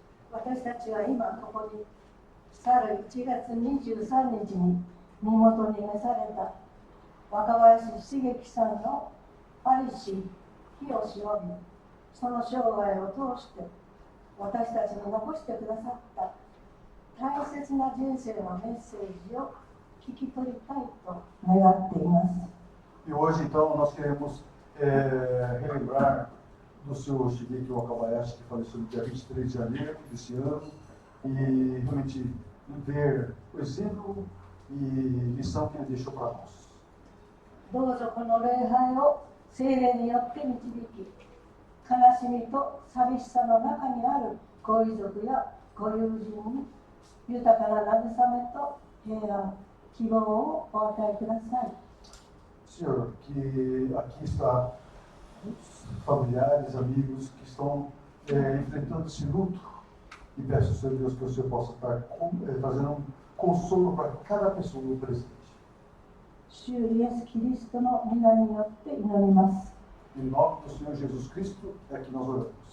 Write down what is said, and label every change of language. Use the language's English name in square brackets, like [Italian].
[Japanese] 私たちは今ここに去る1月23日に身元に召された若林茂樹さんの在りし日をしのび、その生涯を通して私たちに残してくださった大切な人生のメッセージを聞き取りたいと願っています。 [Portuguese] E hoje, então, nós queremos relembrar do senhor Shigeki Wakabayashi, que faleceu no dia 23 de janeiro desse ano, e realmente ver o exemplo e lição que ele deixou para nós. [Japanese] どうぞこの礼拝を聖霊によって導き、悲しみと寂しさの中にあるご遺族やご友人に豊かな慰めと平安、希望をお与えください。 [Portuguese] Senhor, que aqui está os familiares, amigos que estão enfrentando esse luto, e peço, Senhor Deus, que o Senhor possa estar trazendo um consolo para cada pessoa no presente. [Japanese] 主イエス・キリストの皆によって祈ります。 [Portuguese] Em nome do Senhor Jesus Cristo é que nós oramos.